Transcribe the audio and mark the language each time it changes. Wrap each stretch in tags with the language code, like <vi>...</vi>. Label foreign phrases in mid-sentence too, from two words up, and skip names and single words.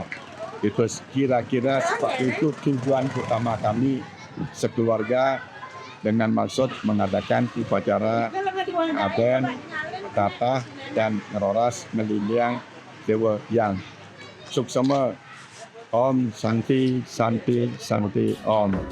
<id>Itu kira-kira seperti itu tujuan utama kami sekeluarga dengan maksud mengadakan upacara aben, tatah dan ngeroras meliliang Dewa Yang.</id> <sa>Suksema. Om Santi Santi Santi Om.</sa>